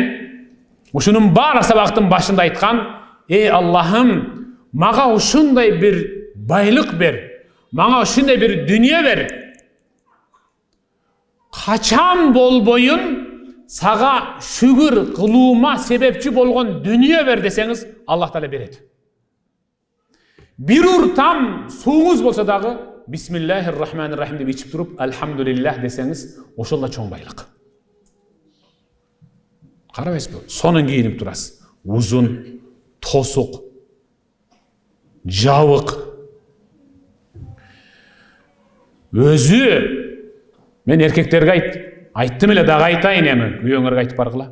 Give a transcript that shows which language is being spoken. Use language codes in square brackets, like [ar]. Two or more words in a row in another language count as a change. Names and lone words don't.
[ky] Ушунун баары сабактын башында айткан: "Эй Аллахым, мага ушундай бир байлык бер, мага ушундай бир дүнүйө бер. Качан болбойун сага шүгүр кылуума себепчи болгон дүнүйө бер" десеңиз, Аллах Таала берет. Бир уртам сууңуз болсо дагы [ar] بسم الله الرحمن الرحيم [ky] деп ичип туруп, алхамдулиллах десеңиз, ошол да чоң байлык. Карабайсызбы? Сонун кийинип турасыз. Узун, тосук, жабык. Өзү мен эркектерге айттым эле, дагы айтайын эми, күйөөңөргө айтып баргыла.